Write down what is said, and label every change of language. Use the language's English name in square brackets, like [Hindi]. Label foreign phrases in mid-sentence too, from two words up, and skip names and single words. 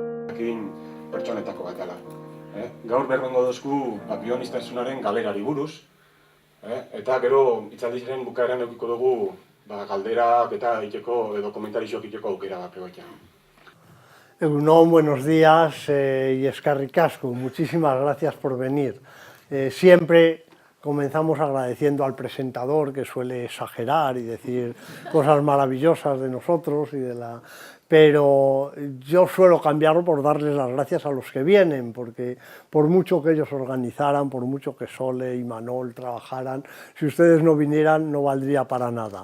[Basque] jakin pertsonetako bat dela. Gaur berbengo dozku bionistazunaren galerari buruz, eta gero hitzaldiaren bukaeran edukiko dugu galderak eta egiteko edo komentarixoak egiteko aukera bat egoitea. Egunon, [Spanish] buenos días y [Basque] eskerrik asko. [Spanish] Muchísimas gracias por venir. Siempre comenzamos agradeciendo al presentador, que suele exagerar y decir cosas maravillosas de nosotros pero yo suelo cambiarlo por darles las gracias a los que vienen, porque por mucho que ellos organizaran, por mucho que Sole y Manol trabajaran, si ustedes no vinieran no valdría para nada.